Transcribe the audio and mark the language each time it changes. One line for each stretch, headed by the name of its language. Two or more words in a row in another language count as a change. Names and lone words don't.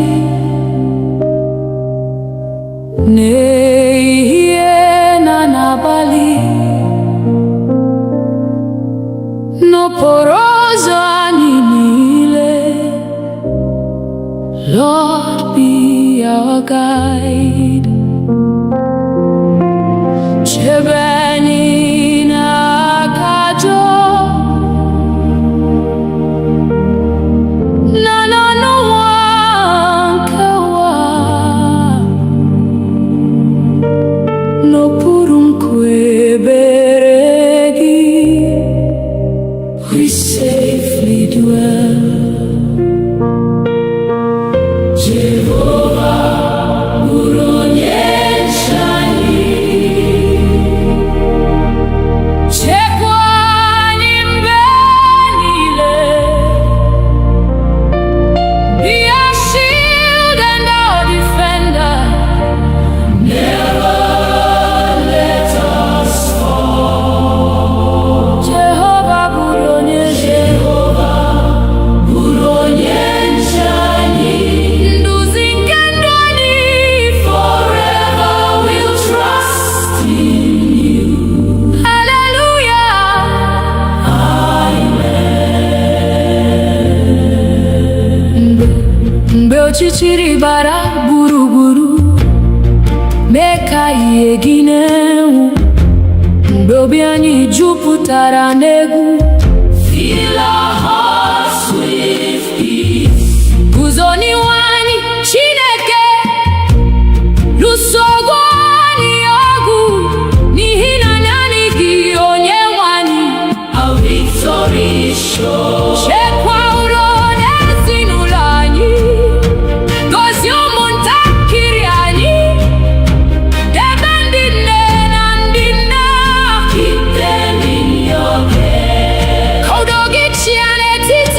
Igbo: n'ehihie na n'abalị, n'okporo ụzọ anyị niile.
English: Lord, be our guide.
Igbo: Chebe anyị n'aka ajọ na n'ọnụnwa nke ụwa, n'okpuru nkwe ebere gị
English: we safely dwell.
Igbo: Jehova bụrụ onye nche anyị, chekwa anyị mgbe niile.
English: Be our shield and our defender. Never let us fall.
Igbo: Jehova bụrụ onye nche anyị, nduzi nke ndụ anyị.
English: Forever we'll trust in you. Hallelujah.
Igbo: Mgbe ọchịchịrị gbara gburugburu, mee ka ihe gị na-enwu. Mgbe obi anyị jupụtara n'egwu,
English: fill our hearts with peace.
Igbo: Guzo n'ihu anyị, Chineke, lụso ọgụ anyị ọgụ, n'ihi na naanị gị onye nwe anyị.
English: Our victory is sure.
Igbo: Chekwa ụlọ na ezinụlọ anyị, gọzie ụmụntakịrị anyị, debe ndị nne na ndị nna.
English: Keep them in your care.
Igbo: Ka udo gị chịa n'etiti